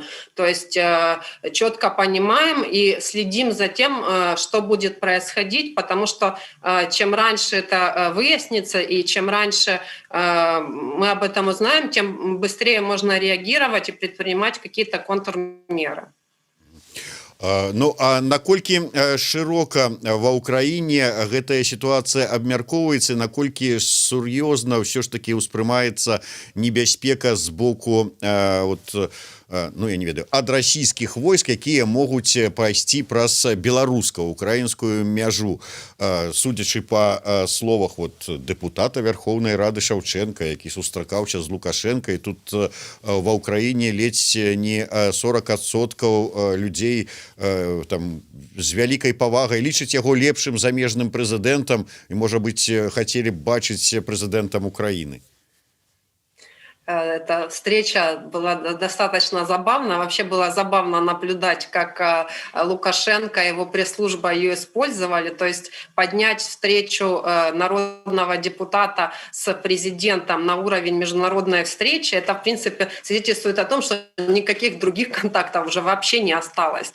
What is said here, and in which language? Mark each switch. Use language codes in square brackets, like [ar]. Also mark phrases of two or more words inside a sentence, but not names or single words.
[ru] То есть четко понимаем и следим за тем, что будет происходить, потому что чем раньше это выяснится и чем раньше мы об этом узнаем, тем быстрее можно реагировать и предпринимать какие-то контрмеры. [be] Ну а наколькі шырока ва ўкраіне гэтая сітуацыя абмяркоўваецца, наколькі сур'ёзна ўсё ж такі ўспрымаецца небяспека з боку ну я не ведаю, ад расійскіх войск, якія могуць пайсці праз беларуска-украінскую мяжу, судзячы па словах дэпутата Верховнай Рады Шаўчэнка, які сустракаўся з Лукашенко, і тут ва ўкраіне ледзь не 40% людзей там з вялікай павагай лічаць яго лепшым замежным прэзідэнтам і, можа быць, хацелі б бачыць прэзідэнтам Украіны. [ru] Эта встреча была достаточно забавна. Вообще было забавно наблюдать, как Лукашенко и его пресс-служба ее использовали. То есть поднять встречу народного депутата с президентом на уровень международной встречи, это, в принципе, свидетельствует о том, что никаких других контактов уже вообще не осталось.